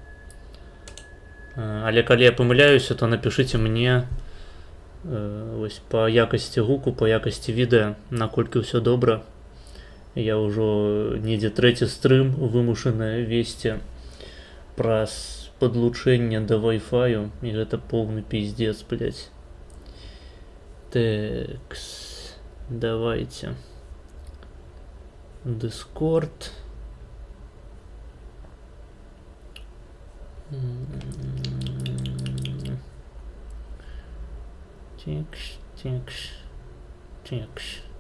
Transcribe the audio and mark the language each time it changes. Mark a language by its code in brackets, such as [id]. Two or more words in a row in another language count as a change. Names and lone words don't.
[be] Але калі я памыляюся, то напішыце мне вось па якасці гуку, па якасці відэа, наколькі ўсё добра. Я ўжо недзе трэці стрым вымушаны весці праз [ru] подлучение до Wi-Fi, и это полный пиздец, блять. Такс, давайте. Discord. Текс.